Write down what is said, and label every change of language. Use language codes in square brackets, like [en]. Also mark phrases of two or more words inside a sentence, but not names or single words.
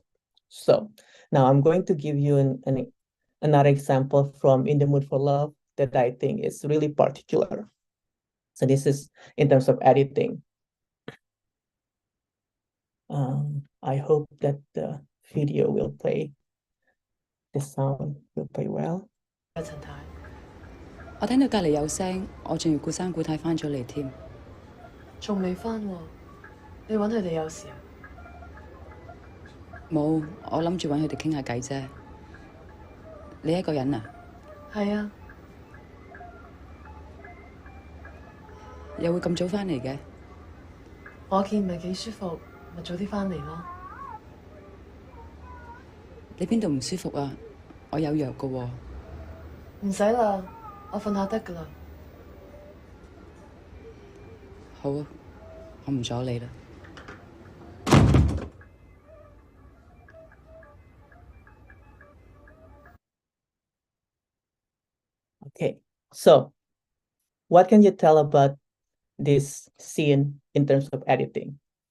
[en] So now I'm going to give you another example from In the Mood for Love that I think is really particular. So this is in terms of editing. I hope that the video will play. The sound will play well. [yue] 陳太，我聽到隔離有聲，我仲要顧生顧太翻咗嚟添。仲未翻喎？你揾佢哋有事啊？冇，我諗住揾佢哋傾下偈啫。你一個人啊？係啊。又會咁早翻嚟嘅？我見唔係幾舒服，咪早啲翻嚟咯。你邊度唔舒服啊？我有藥㗎喎。唔使啦，我瞓下得㗎啦。好啊，我唔阻你啦。 [en] Okay, so what can you tell about this scene in terms of editing?